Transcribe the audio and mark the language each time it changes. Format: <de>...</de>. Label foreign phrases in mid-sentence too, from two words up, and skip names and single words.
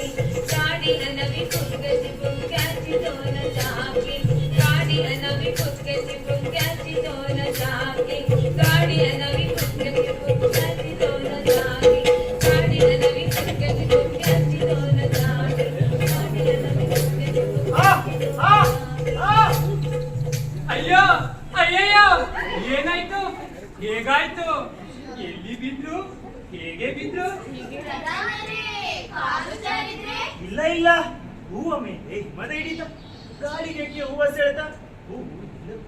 <mr>गाडी नवी फुलक्याची फुलक्याची दोन चाकी. गाडी नवी फुलक्याची फुलक्याची दोन चाकी. गाडी नवी फुलक्याची फुलक्याची दोन चाकी. गाडी नवी फुलक्याची फुलक्याची दोन चाकी. गाडी नवी फुलक्याची</mr> <kn>ಅಯ್ಯೋ ಅಯ್ಯಯ್ಯೋ ಏನಾಯ್ತು ಹೇಗಾಯ್ತು ಎಲ್ಲಿ ಬಿದ್ರು ಹೇಗೆ ಬಿದ್ರು ಪ್ರಧಾನರೇ, ಕಾಲು ಜಾರಿದ್ರೆ ಇಲ್ಲ ಇಲ್ಲ, ಹೂವ ಮೇಲೆ ಹಿಮದ ಹಿಡಿತ, ಗಾಳಿಗೆ ಹೂವ ಸೆಳೆತ, ಹೂವು ಇಲ್ಲದು.</kn>